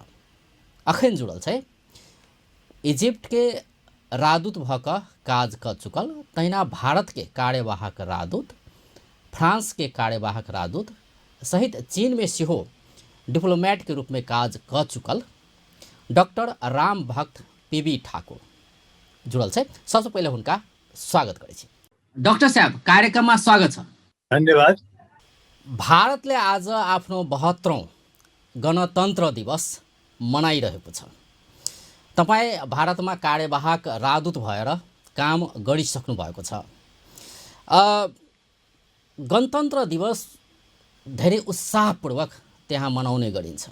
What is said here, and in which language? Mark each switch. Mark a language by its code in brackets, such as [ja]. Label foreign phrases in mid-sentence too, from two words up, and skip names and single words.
[mai] अखन जुड़ल छै इजिप्ट के राजदूत भऽ कऽ काज कऽ चुकल, तहिना भारत के कार्यवाहक राजदूत, फ्रांस के कार्यवाहक राजदूत सहित चीन में सेहो डिप्लोमेट के रूप में काज कऽ चुकल डॉक्टर राम भक्त पीबी ठाकुर जुड़ल छै। सबसे पहले हुनका स्वागत करै छी। डॉक्टर साहब, कार्यक्रम में स्वागत छ। धन्यवाद। [ne] भारतले आज आफ्नो 72औं गणतन्त्र दिवस मनाइरहेको छ। तपाईँ भारतमा कार्यवाहक राजदूत भएर काम गरिसक्नु भएको छ। गणतन्त्र दिवस धेरै उत्साहपूर्वक त्यहाँ मनाउने गरिन्छ।